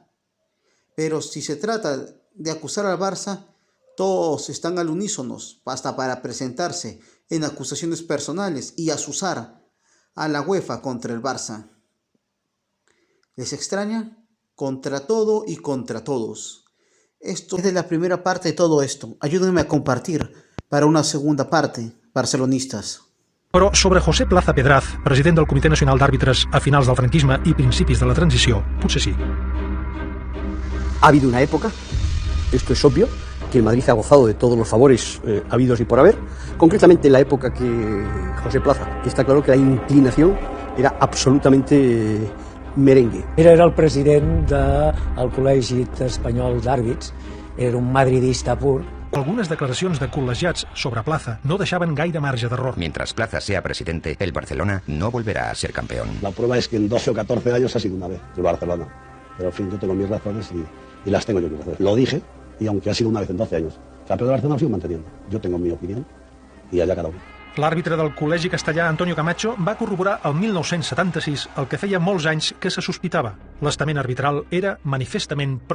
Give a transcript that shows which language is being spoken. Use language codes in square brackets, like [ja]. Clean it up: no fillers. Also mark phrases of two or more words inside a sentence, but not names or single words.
[es] Pero si se trata de acusar al Barça, todos están al unísono, hasta para presentarse en acusaciones personales y azuzar a la UEFA contra el Barça. ¿Les extraña? Contra todo y contra todos. Esto es de la primera parte de todo esto. Ayúdenme a compartir para una segunda parte, barcelonistas. [ca] Però sobre José Plaza Pedraz, president del Comitè Nacional d'Àrbitres a finals del franquisme i principis de la transició, potser sí. [es] Ha habido una época, esto es obvio, que el Madrid ha gozado de todos los favores habidos y por haber, concretamente en la época que José Plaza, que está claro que la inclinación era absolutamente merengue. [ca] Era el president del Col·legi Espanyol d'Àrbits, era un madridista pur. Algunes declaracions de col·legiats sobre Plaza no deixaven gaire marge d'error. [es] Mientras Plaza sea presidente, el Barcelona no volverá a ser campeón. La prueba es que en 12 o 14 años ha sido una vez el Barcelona. Pero en fin, yo tengo mis razones y las tengo yo que hacer. Lo dije, y aunque ha sido una vez en 12 años, campeón de Barcelona ha sido manteniendo. Yo tengo mi opinión y allá cada uno. [ca] L'àrbitre del Col·legi Castellà, Antonio Camacho, va corroborar el 1976 el que feia molts anys que se sospitava. L'estament arbitral era manifestament